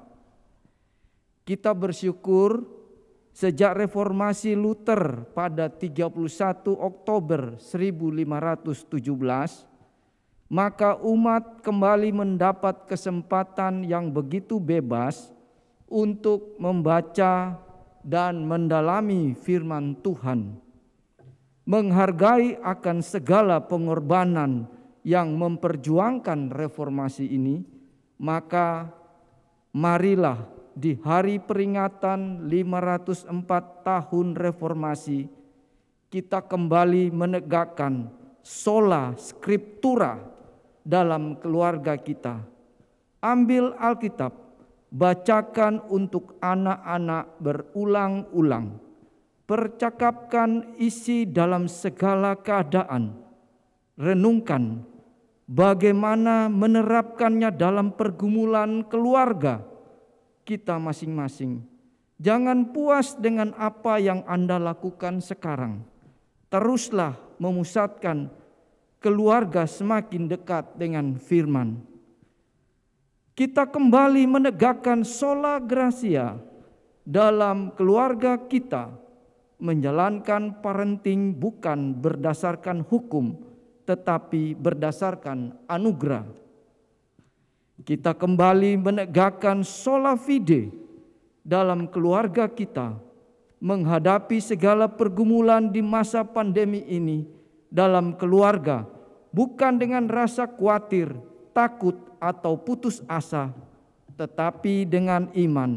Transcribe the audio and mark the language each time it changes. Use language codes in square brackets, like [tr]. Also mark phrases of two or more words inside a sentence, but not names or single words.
[id] Kita bersyukur sejak reformasi Luther pada 31 Oktober 1517, maka umat kembali mendapat kesempatan yang begitu bebas untuk membaca dan mendalami firman Tuhan, menghargai akan segala pengorbanan yang memperjuangkan reformasi ini. Maka marilah di hari peringatan 504 tahun reformasi, kita kembali menegakkan [la] sola scriptura [id] dalam keluarga kita. Ambil Alkitab, bacakan untuk anak-anak berulang-ulang. Percakapkan isi dalam segala keadaan. Renungkan bagaimana menerapkannya dalam pergumulan keluarga kita masing-masing. Jangan puas dengan apa yang Anda lakukan sekarang. Teruslah memusatkan keluarga semakin dekat dengan firman. Kita kembali menegakkan [la] sola gratia [id] dalam keluarga kita, menjalankan parenting bukan berdasarkan hukum, tetapi berdasarkan anugerah. Kita kembali menegakkan [la] sola fide [id] dalam keluarga kita, menghadapi segala pergumulan di masa pandemi ini dalam keluarga, bukan dengan rasa khawatir, takut, atau putus asa, tetapi dengan iman.